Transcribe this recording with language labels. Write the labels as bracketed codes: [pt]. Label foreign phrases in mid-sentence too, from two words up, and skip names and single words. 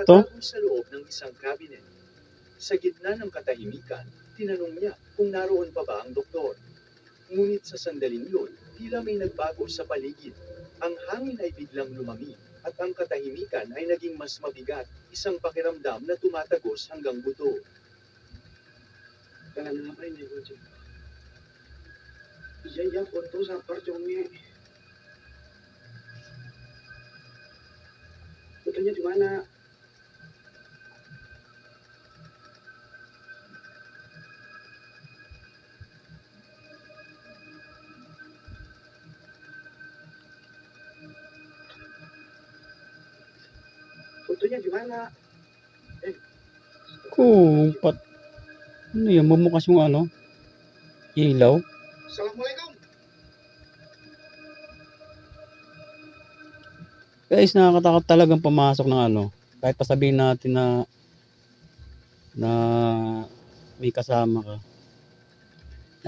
[tl] nakatago sa loob ng isang cabinet. Sa gitna ng katahimikan, tinanong niya kung naroon pa ba ang doktor. Ngunit sa sandaling yun, tila may nagbago sa paligid. Ang hangin ay biglang lumamig, at ang katahimikan ay naging mas mabigat, isang pakiramdam na tumatagos hanggang buto. [id] Kenapa ini bocah? Iya foto sabar conge. Fotonya di mana? Fotonya di mana? [tl] Kumpat. Ano yan? Bumukas yung ilaw. Assalamualaikum. Guys, nakakatakot talagang pumasok ng kahit pa sabihin natin na may kasama ka.